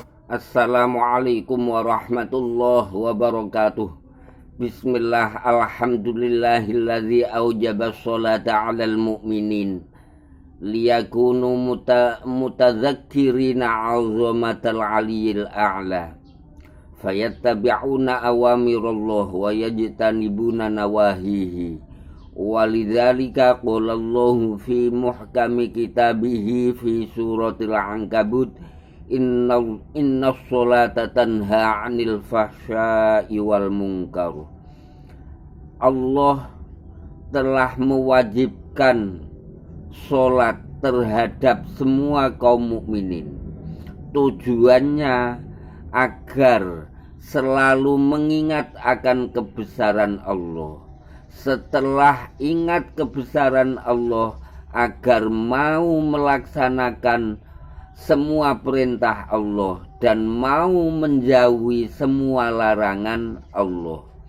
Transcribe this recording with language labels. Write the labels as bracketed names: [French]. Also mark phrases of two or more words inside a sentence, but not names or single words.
[Arabic] السلام عليكم ورحمة الله وبركاته. بسم الله، الحمد لله الذي أوجب الصلاة على المؤمنين ليكونوا متذكرين عظمة العلي الأعلى فيتبعون أوامر الله ويجتنبون نواهيه. ولذلك قال الله في محكم كتابه في سورة العنكبوت، إن الصلاة تنهى عن الفحشاء والمنكر. [Indonesian] Allah telah mewajibkan sholat terhadap semua kaum mukminin. Tujuannya agar selalu mengingat akan kebesaran Allah. Setelah ingat kebesaran Allah, agar mau melaksanakan semua perintah Allah dan mau menjauhi semua larangan Allah.